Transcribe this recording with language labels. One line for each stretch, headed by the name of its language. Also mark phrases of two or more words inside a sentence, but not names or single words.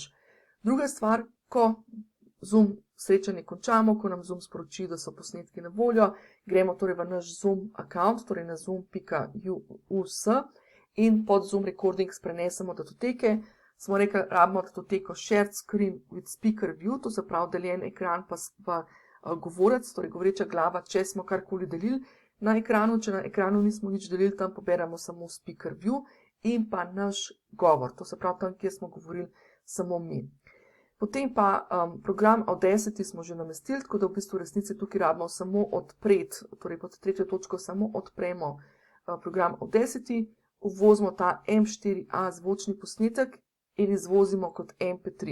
Slovenian: Druga stvar, ko Zoom srečanje končamo, ko nam Zoom sporoči, da so posnetki na voljo, gremo torej v naš Zoom account, torej na zoom.us in pod Zoom recordings prenesemo datoteke. Smo rekli, rabimo datoteko
English: shared screen with speaker view,
Slovenian: to se pravi deljen ekran pa govorec, torej govoreča glava, če smo karkoli delili na ekranu, če na ekranu nismo nič delili, tam poberemo samo
English: speaker view
Slovenian: in pa naš govor, to se pravi tam, kjer smo govorili samo mi. Potem pa program Audacity smo že namestili, tako da v bistvu v resnici tukaj rabimo samo odpreti, torej pod 3. točko samo odpremo program Audacity, uvozimo ta M4A zvočni posnetek in izvozimo kot MP3.